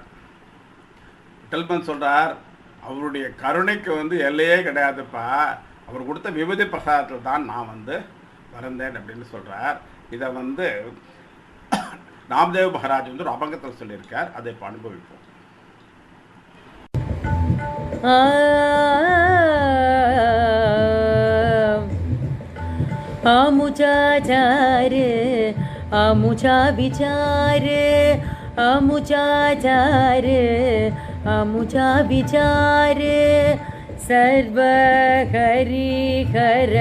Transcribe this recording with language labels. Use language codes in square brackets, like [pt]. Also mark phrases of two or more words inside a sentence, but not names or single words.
[ta] விட்டல்மன் சொல்கிறார், அவருடைய கருணைக்கு எல்லையே கிடையாதுப்பா, அவர் கொடுத்த விபூதி பிரசாதத்தில் தான் நான் பிறந்தேன் அப்படின்னு சொல்கிறார். இதை நாம்தேவ் மகாராஜ் ஒரு அபங்கத்தில் சொல்லியிருக்கார். அதை இப்போ அனுபவிப்போம். [mr] आमुचाचार आमुचा विचार आमुचाचार आमुचा विचार सर्व हरिहर